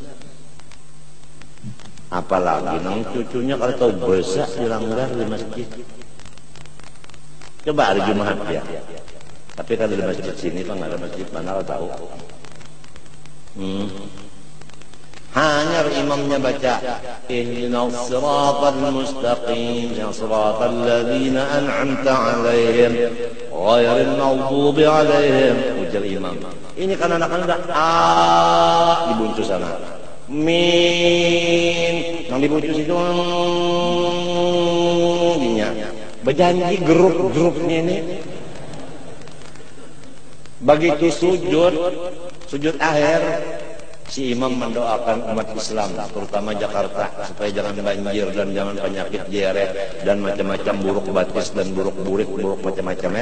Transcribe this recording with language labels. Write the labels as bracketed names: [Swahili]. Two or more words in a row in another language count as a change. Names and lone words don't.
[Banjar] Apalagi nang cucunya kalau tahu besar di langgar di masjid. Coba hari Jumat ya. Tapi kalau di masjid sini kan ada masjid mana tahu. Hanya imamnya baca [Arabic] اهدنا الصراط المستقيم صراط الذين أنعمت عليهم غير المغضوب عليهم. [Banjar] Ujar imam. Ini kan anak-anak dibuncus sana. Min yang dibuncus itu berjanji grup-grupnya ini begitu sujud akhir si imam mendoakan umat Islam terutama Jakarta supaya jangan banjir dan jangan penyakit diare dan macam-macam buruk batis dan buruk macam-macamnya.